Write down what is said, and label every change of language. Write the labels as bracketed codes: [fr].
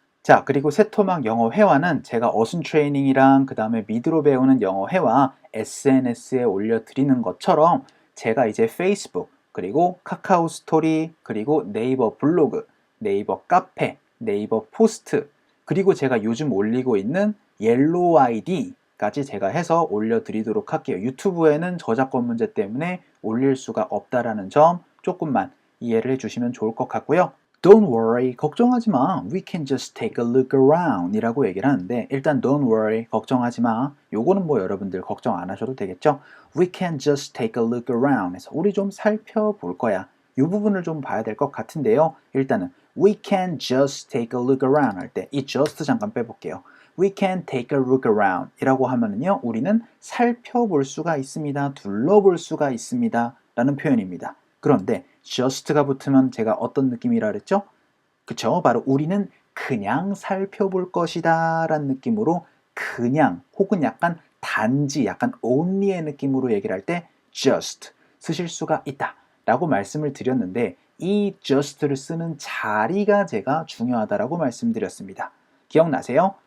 [ko] 자, 그리고 새토막 영어 회화는 제가 어순 트레이닝이랑 그 다음에 미드로 배우는 영어 회화 SNS에 올려드리는 것처럼 제가 이제 페이스북 그리고 카카오 스토리 그리고 네이버 블로그, 네이버 카페, 네이버 포스트 그리고 제가 요즘 올리고 있는 옐로우 아이디 까지 제가 해서 올려드리도록 할게요. 유튜브에는 저작권 문제 때문에 올릴 수가 없다라는 점 조금만 이해를 해주시면 좋을 것 같고요. [en] Don't worry, [ko] 걱정하지 마. [en] We can just take a look around [ko] 이라고 얘기를 하는데 일단 [en] don't worry, [ko] 걱정하지 마. 요거는 뭐 여러분들 걱정 안 하셔도 되겠죠? [en] We can just take a look around [ko] 해서 우리 좀 살펴볼 거야. 이 부분을 좀 봐야 될 것 같은데요. 일단은 [en] We can just take a look around [ko] 할 때 이 just 잠깐 빼볼게요. [en] We can take a look around [ko] 이라고 하면은요, 우리는 살펴볼 수가 있습니다. 둘러볼 수가 있습니다. 라는 표현입니다. 그런데 just가 붙으면 제가 어떤 느낌이라 그랬죠? 그쵸? 바로 우리는 그냥 살펴볼 것이다 라는 느낌으로 그냥 혹은 약간 단지 약간 only의 느낌으로 얘기를 할 때 just 쓰실 수가 있다 라고 말씀을 드렸는데 이 just를 쓰는 자리가 제가 중요하다라고 말씀드렸습니다. 기억나세요?